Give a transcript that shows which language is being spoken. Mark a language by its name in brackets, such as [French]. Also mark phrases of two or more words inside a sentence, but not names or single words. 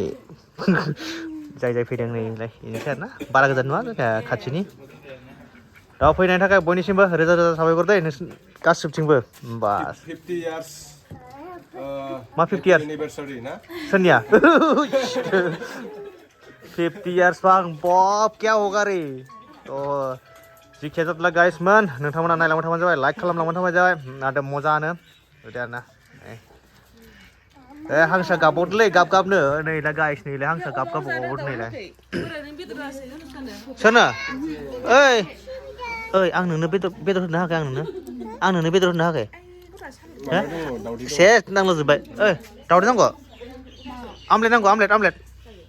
[Bodo] जाय फैदों नैलाय बेनोसै आरोना बारा गोजान नङा खाथिनि दा फैनायनि थाखाय बयनिसिमबो रोजा साबायखर दै नोंसोर गासिबथिंबो बास [English] 50 years मा 50 years [Bodo] एनिभार्सारि ना सोरनिया 50 years bang Bob [Hindi] क्या होगा रे तो [Bodo] जिखिया जातला गाइस मोन नोंथांमोना नायलांबाय थाबानो जाबाय लाइक खालामलांबाय थाबानो जाबाय नाथाय मजानो बिदि आरोना हांसो गाबबावदोंलै गाबनो नै दा गाइस नैलाय हांसो गाबबावदों नैलाय सोरनो ओइ आं नोंनो बेदर होनो हायाखै आं नोंनो बेदर होनो हायाखै सेस नांलाजोब्बाय ओइ दावदै नांगौ आमलेट नांगौ आमलेट